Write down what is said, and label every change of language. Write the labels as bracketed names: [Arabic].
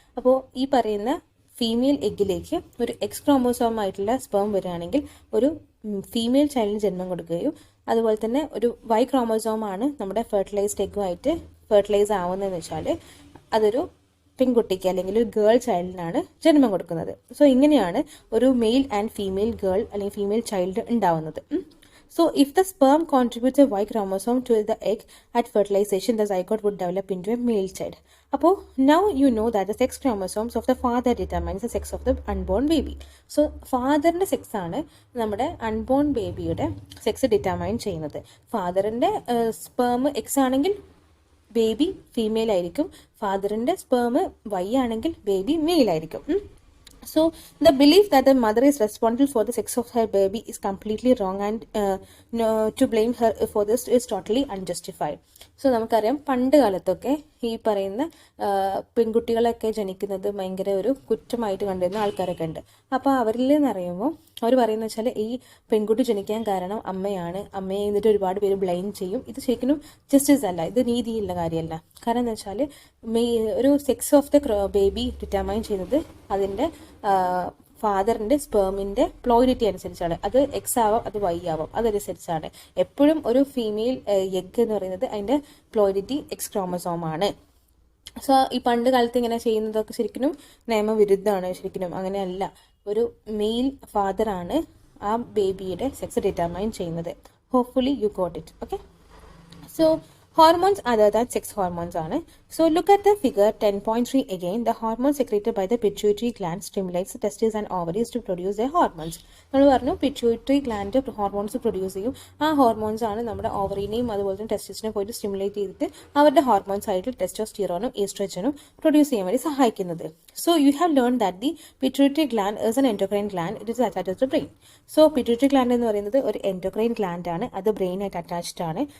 [Malayalam] അപ്പോൾ ഈ പറയുന്ന ഫീമെയിൽ എഗ്ഗിലേക്ക് ഒരു എക്സ് ക്രോമോസോം ആയിട്ടുള്ള സ്പേം വരികയാണെങ്കിൽ ഒരു ഫീമെയിൽ ചൈൽഡിന് ജന്മം കൊടുക്കുകയും അതുപോലെ തന്നെ ഒരു വൈ ക്രോമോസോം ആണ് നമ്മുടെ ഫെർട്ടിലൈസ്ഡ് എഗ്ഗുമായിട്ട് ഫെർട്ടിലൈസ് ആവുന്നതെന്ന് വെച്ചാൽ അതൊരു പെൺകുട്ടിക്ക് അല്ലെങ്കിൽ ഒരു ഗേൾ ചൈൽഡിനാണ് ജന്മം കൊടുക്കുന്നത്. സോ ഇങ്ങനെയാണ് ഒരു മെയിൽ ആൻഡ് ഫീമെയിൽ ഗേൾ അല്ലെങ്കിൽ ഫീമെയിൽ ചൈൽഡ് ഉണ്ടാവുന്നത്. [English] So if the sperm contributes a Y chromosome to the egg at fertilization, the zygote would develop into a male child. അപ്പോൾ now you know that the sex chromosomes of the father determines the sex of the unborn baby. [Malayalam] So ഫാദറിൻ്റെ sex ആണ് നമ്മുടെ unborn ബേബിയുടെ sex determine ചെയ്യുന്നത്. ഫാദറിൻ്റെ sperm X ആണെങ്കിൽ baby female ആയിരിക്കും, ഫാദറിൻ്റെ sperm Y ആണെങ്കിൽ baby mail ആയിരിക്കും. [English] So the belief that the mother is responsible for the sex of her baby is completely wrong, and to blame her for this is totally unjustified. [Malayalam] So നമുക്കറിയാം പണ്ട് കാലത്തൊക്കെ ഈ പറയുന്ന പെൺകുട്ടികളൊക്കെ ജനിക്കുന്നത് ഭയങ്കര ഒരു കുറ്റമായിട്ട് കണ്ടിരുന്ന ആൾക്കാരൊക്കെ ഉണ്ട്. അപ്പോൾ അവരിൽ നിന്ന് അറിയുമ്പോൾ അവർ പറയുന്നത് വെച്ചാൽ ഈ പെൺകുട്ടി ജനിക്കാൻ കാരണം അമ്മയാണ്, അമ്മയെ എന്നിട്ട് ഒരുപാട് പേര് ബ്ലെയിം ചെയ്യും. ഇത് ശരിക്കും ജസ്റ്റിസ് അല്ല, ഇത് നീതിയുള്ള കാര്യമല്ല. കാരണം എന്താ വെച്ചാൽ ഒരു sex of the baby determine ചെയ്യുന്നത് അതിൻ്റെ ഫാദറിൻ്റെ സ്പേമിൻ്റെ പ്ലോയിഡിറ്റി അനുസരിച്ചാണ്. അത് എക്സ് ആവാം, അത് വൈ ആവാം, അതനുസരിച്ചാണ്. എപ്പോഴും ഒരു ഫീമെയിൽ എഗ് എന്ന് പറയുന്നത് അതിൻ്റെ പ്ലോയിഡിറ്റി എക്സ് ക്രോമസോം ആണ്. സോ ഈ പണ്ട് കാലത്ത് ഇങ്ങനെ ചെയ്യുന്നതൊക്കെ ശരിക്കും നിയമവിരുദ്ധമാണ്. ശരിക്കും അങ്ങനെയല്ല. ഒരു മെയിൽ ഫാദറാണ് ആ ബേബിയുടെ സെക്സ് ഡിറ്റർമൈൻ ചെയ്യുന്നത്. [English] Hopefully you got it. Okay. So hormones other than sex hormones ആണ്. So look at the figure 10.3 again. The hormone secreted by the pituitary gland stimulates the testes and ovaries to produce their hormones. [Malayalam] നമ്മൾ പറഞ്ഞു pituitary gland hormones produce ചെയ്യും. ആ hormones ആണ് നമ്മുടെ ഓവറിനെയും അതുപോലെ തന്നെ ടെസ്റ്റിസിനെ പോയിട്ട് സ്റ്റിമുലേറ്റ് ചെയ്തിട്ട് അവരുടെ ഹോർമോൺസ് ആയിട്ട് ടെസ്റ്റോസ്റ്റിറോണും ഈസ്ട്രജനും പ്രൊഡ്യൂസ് ചെയ്യാൻ വേണ്ടി സഹായിക്കുന്നത്. [English] So you have learned that the pituitary gland is an endocrine gland. It is attached to the brain. [Malayalam] So pituitary gland എന്ന് പറയുന്നത് ഒരു endocrine gland ആണ്. അത് ബ്രെയിനായിട്ട് അറ്റാച്ച്ഡ് ആണ്.